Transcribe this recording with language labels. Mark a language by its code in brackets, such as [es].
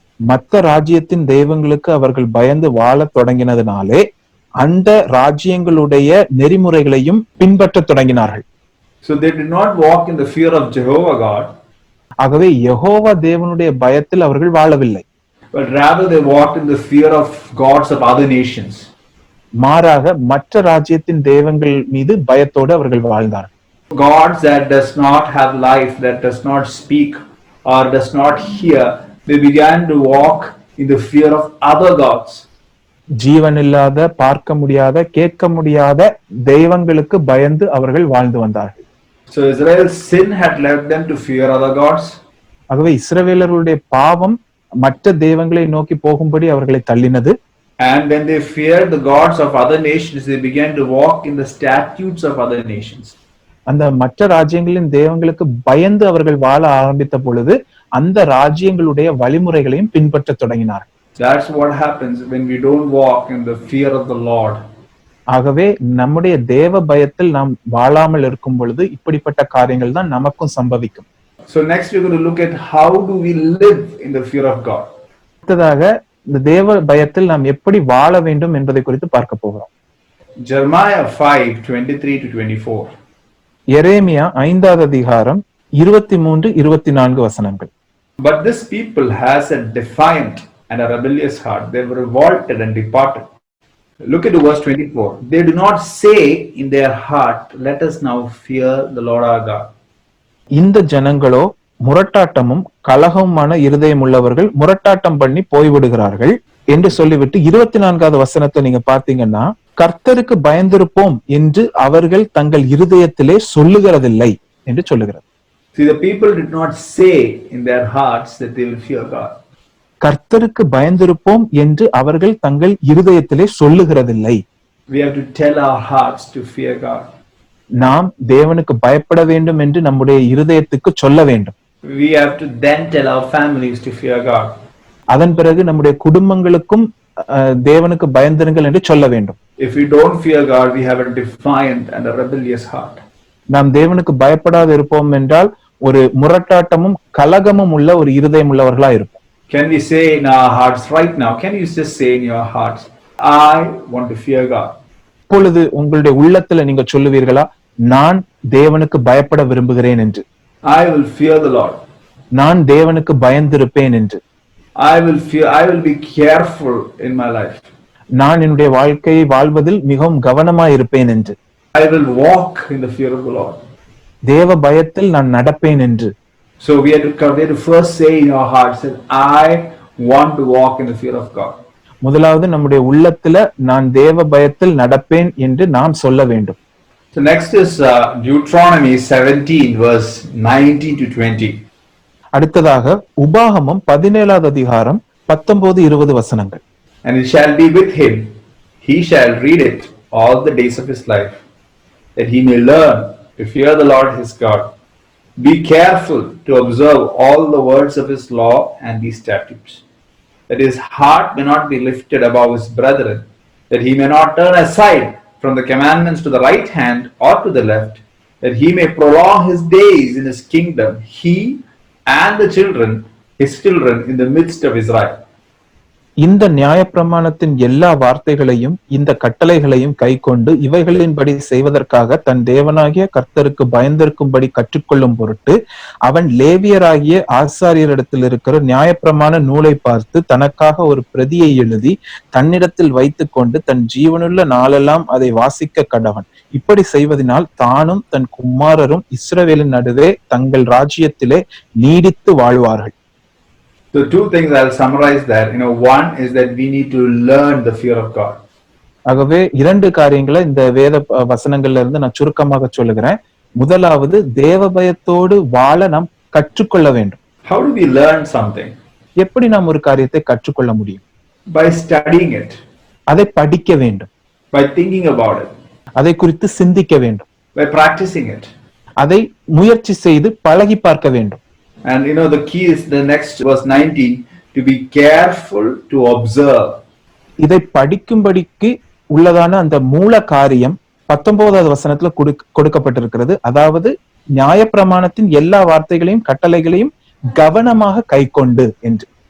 [ta] மற்ற ராஜ்யத்தின் தெய்வங்களுக்கு அவர்கள் பயந்து வாழ தொடங்கினதினாலே அந்த ராஜ்யங்களுடைய நெறிமுறைகளையும் பின்பற்ற தொடங்கினார்கள். [en] So they did not walk in the fear of Jehovah God. [ta] ஆகவே யெகோவா தேவனுடைய பயத்தில் அவர்கள் வாழவில்லை. [en] But rather they walked in the fear of gods of other nations. [ta] மாறாக மற்ற ராஜ்யத்தின் தெய்வங்கள் மீது பயத்தோடு அவர்கள் வாழ்ந்தார்கள். [en] Gods that does not have life, that does not speak or does not hear, they began to walk in the fear of other gods. [ta] ஜீவன் இல்லாத, பார்க்க முடியாத, கேட்க முடியாத தெய்வங்களுக்கு பயந்து அவர்கள் வாழ்ந்து வந்தார்கள். [en] So Israel's sin had led them to fear other gods. [ta] ஆகவே இஸ்ரவேலர்களுடைய பாவம் மற்ற தெய்வங்களை நோக்கி போகும்படி அவர்களை தள்ளினது. [en] And when they feared the gods of other nations, they began to walk in the statutes of other nations. [ta] அந்த மற்ற ராஜ்யங்களின் தெய்வங்களுக்கு பயந்து அவர்கள் வாழ ஆரம்பித்த பொழுது அந்த ராஜ்யங்களுடைய வழிமுறைகளையும் பின்பற்ற தொடங்கினார். [en] That's what happens when we don't walk in the fear of the Lord. [ta] ஆகவே நம்முடைய தேவ பயத்தில் நாம் வாழாமல் இருக்கும் பொழுது இப்படிப்பட்ட காரியங்கள் தான் நமக்கும் சம்பவிக்கும். [en] So next we're going to look at how do we live in the fear of God. [ta] அடுத்ததாக இந்த தேவ பயத்தில் நாம் எப்படி வாழ வேண்டும் என்பதை குறித்து பார்க்க போகிறோம். [en] Jeremiah 5:23 to 24. [ta] எரேமியா 5வது அதிகாரம் 23-24 வசனங்கள். [en] But this people has a defiant and a rebellious heart. They were revolted and departed. Look at verse 24. They do not say in their heart, let us now fear the Lord our God. [ta] இந்த ஜனங்களோ முரட்டாட்டமும் கலகமுமான இருதயம் உள்ளவர்கள் முரட்டாட்டம் பண்ணி போய்விடுகிறார்கள் என்று சொல்லிவிட்டு 24வது வசனத்தை நீங்க பாத்தீங்கன்னா, கர்த்தருக்கு பயந்திருப்போம் என்று அவர்கள் தங்கள் இருதயத்திலே சொல்லுகிறதில்லை என்று சொல்லுகிறது. [en] See, the people did not say in their hearts that they will fear God. [ta] கர்த்தருக்கு பயந்திருப்போம் என்று அவர்கள் தங்கள் இருதயத்திலே சொல்லுகிறதில்லை. [en] We have to tell our hearts to fear God. [ta] நாம் தேவனுக்கு பயப்பட வேண்டும் என்று நம்முடைய இருதயத்துக்கு சொல்ல வேண்டும். [en] We have to then tell our families to fear God. [ta] அதன் பிறகு நம்முடைய குடும்பங்களுக்கும் தேவனுக்கு பயந்திருங்கள் என்று சொல்ல வேண்டும். [en] If we don't fear God, we have a defiant and a rebellious heart. [ta] நாம் தேவனுக்கு பயப்படாது இருப்போம் என்றால் ஒரு முரட்டாட்டமும் கலகமும் உள்ள ஒரு இருதயம் உள்ளவர்களா இருப்போம். [en] Can we say in our hearts right now, can you just say in your hearts, I want to fear God? [ta] இப்பொழுது உங்களுடைய உள்ளத்துல நீங்க சொல்லுவீர்களா, நான் தேவனுக்கு பயப்பட விரும்புகிறேன் என்று. [en] I will fear the Lord. [ta] நான் தேவனுக்கு பயந்திருப்பேன் என்று. [en] I will be careful in my life. [ta] நான் என்னுடைய வாழ்க்கையை வாழ்வதில் மிகவும் கவனமாய் இருப்பேன் என்று. [en] I will walk in the fear of the Lord. [ta] தேவ பயத்தில் நான் நடப்பேன் என்று. [en] So we have to first say in our hearts that I want to walk in the fear of God. [ta] முதலாவது நம்முடைய உள்ளத்துல நான் தேவ பயத்தில் நடப்பேன் என்று நாம் சொல்ல வேண்டும். [en] So next is Deuteronomy 17 verse 19 to 20. [ta] அடுத்ததாக உபாகமம் 17வது அதிகாரம் 19-20 வசனங்கள். [en] And it shall be with him, he shall read it all the days of his life, that he may learn to fear the Lord his God. Be careful to observe all the words of his law and these statutes, that his heart may not be lifted above his brethren, that he may not turn aside from the commandments to the right hand or to the left, that he may prolong his days in his kingdom, he and the children, his children in the midst of Israel. [ta] இந்த நியாயப்பிரமாணத்தின் எல்லா வார்த்தைகளையும் இந்த கட்டளைகளையும் கைக்கொண்டு இவைகளின்படி செய்வதற்காக தன் தேவனாகிய கர்த்தருக்கு பயந்திருக்கும்படி கற்றுக்கொள்ளும் பொருட்டு அவன் லேவியராகிய ஆசாரியரிடத்தில் இருக்கிற நியாயப்பிரமாண நூலை பார்த்து தனக்காக ஒரு பிரதியை எழுதி தன்னிடத்தில் வைத்துக் கொண்டு தன் ஜீவனுள்ள நாளெல்லாம் அதை வாசிக்க கடவன். இப்படி செய்வதனால் தானும் தன் குமாரரும் இஸ்ரவேலின் நடுவே தங்கள் ராஜ்யத்திலே நீடித்து வாழ்வார்கள். [en] So two things I'll summarize there. One is that we need to learn the fear of God. [ta] ஆகவே இரண்டு காரியங்களை இந்த வேத வசனங்கள்ல இருந்து நான் சுருக்கமாக சொல்லுகிறேன். முதலாவது தேவ பயத்தோடு வாழ நாம் கற்றுக்கொள்ள வேண்டும். [en] How do we learn something? [ta] எப்படி நாம் ஒரு காரியத்தை கற்றுக்கொள்ள முடியும்? [en] By studying it. [ta] அதை படிக்க வேண்டும். [en] By thinking about it. [ta] அதை குறித்து சிந்திக்க வேண்டும். [en] By practicing it. [ta] அதை முயற்சி செய்து பழகி பார்க்க வேண்டும். [en] And the key is the next verse 19, to be careful to observe. [ta] இதை படிக்கும்படிக்கு உள்ளதான அந்த மூல காரியம் 19வது வசனத்துல கொடுக்கப்பட்டிருக்கிறது. அதாவது நியாயப்பிரமாணத்தின் எல்லா வார்த்தைகளையும் கட்டளைகளையும் கவனமாக கைக்கொண்டு என்று.